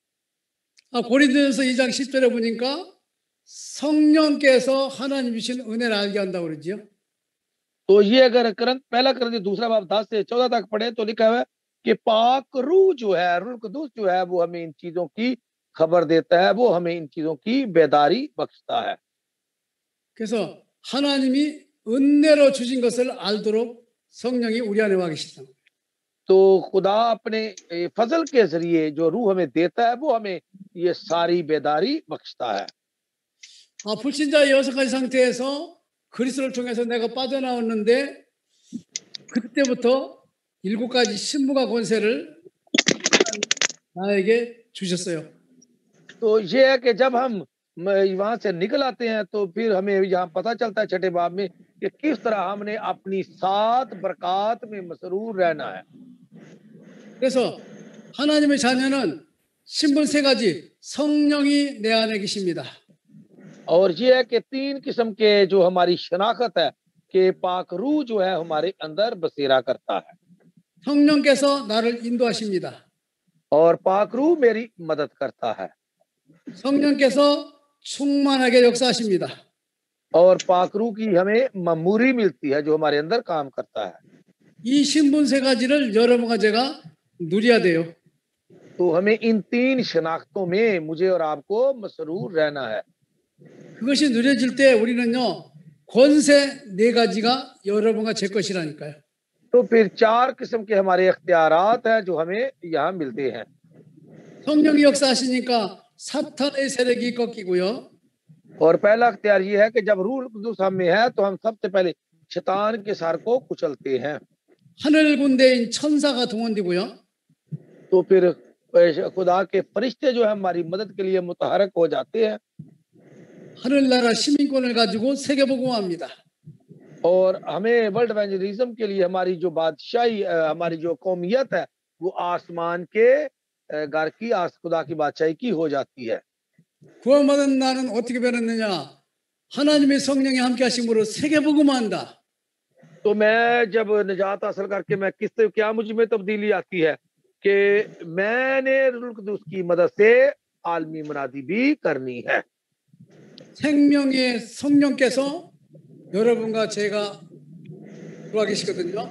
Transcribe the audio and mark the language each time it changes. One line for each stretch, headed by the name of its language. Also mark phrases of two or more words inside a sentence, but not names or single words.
Korean: 고린도전서 2장 10절에 보니까 성령께서 하나님 주신 은혜를 알게 한다고 그러죠.
Urdu: تو یہ اگر پہلا کرنتھی 2 باب 10 سے 14 تک پڑھے تو لکھا ہوا ہے کہ پاک روح جو ہے، روح قدس جو ہے، وہ ہمیں ان چیزوں کی خبر دیتا ہے، وہ ہمیں ان چیزوں کی بیداری بخشتا ہے.
Korean: 그래서 하나님이 은혜로 주신 것을 알도록 성령이 우리 안에 와 계시다.
Urdu: تو خدا اپنے فضل کے ذریعے جو روح ہمیں دیتا ہے وہ ہمیں یہ ساری بیداری بخشتا ہے.
Korean: 불신자의 6가지 상태에서 그리스도를 통해서 내가 빠져나왔는데 그때부터 7가지 신부가 권세를 나에게 주셨어요.
Urdu: تو یہ ہے کہ جب ہم وہاں سے نکل آتے ہیں، تو پھر ہمیں یہاں پتا چلتا ہے چھٹے باب میں کہ کس طرح ہم نے اپنی 7 برکت میں مسرور رہنا ہے.
Korean: 그래서 하나님의 자녀는 신분 세 가지 성령이 내 안에 계십니다.
Urdu: اور یہ ہے کہ 3 قسم کے جو ہماری شناخت ہے کہ پاک روح جو ہے ہمارے اندر بسیرا کرتا ہے,
Korean: 성령께서 나를 인도하십니다.
Urdu: اور پاک روح میری مدد کرتا ہے,
Korean: 성령께서 충만하게 역사하십니다.
Urdu: اور پاک روح کی ہمیں معموری ملتی ہے جو ہمارے اندر کام کرتا ہے.
Korean: 이 신분 세 가지를 여러분과 제가 누려야 돼요.
Urdu: تو ہمیں ان 3 شناختوں میں مجھے اور آپ کو مسرور رہنا ہے.
Korean: 그것이 누려질 때 우리는요, 권세 네 가지가 여러분과 제 것이라니까요.
Urdu: تو پھر 4 قسم کے ہمارے اختیارات ہیں جو ہمیں یہاں ملتے ہیں.
Korean: 성령이 역사하시니까 사탄의 세력이 꺾이고요.
Urdu: اور پہلا اختیار یہ ہے کہ جب روح قدس ہم میں ہے تو ہم سب سے پہلے شیطان کے سر کو کچلتے ہیں.
Korean: 하늘 군대인 천사가 동원되고요.
Urdu: تو پھر خدا کے فرشتے جو ہے ہماری مدد کے لیے متحرک ہو جاتے ہیں,
Korean: 하늘나라 시민권을 가지고 세계복음화합니다.
Urdu: اور ہمیں
English: world evangelism
Urdu: کے لیے ہماری جو بادشاہی ہماری جو قومیت ہے وہ آسمان کے گھر کی خدا کی بادشاہی کی ہو جاتی ہے.
Korean: 구원받은 나는 어떻게 변했느냐? 하나님의 성령이 함께 하심으로 세계복음화한다.
Urdu: تو میں جب نجات حاصل کر کے میں کیا مجھ میں تبدیلی آتی ہے کہ میں نے روح قدس کی مدد سے عالمی منادی بھی کرنی ہے.
Korean: 생명의 성령께서 여러분과 제가 들어와 계시거든요.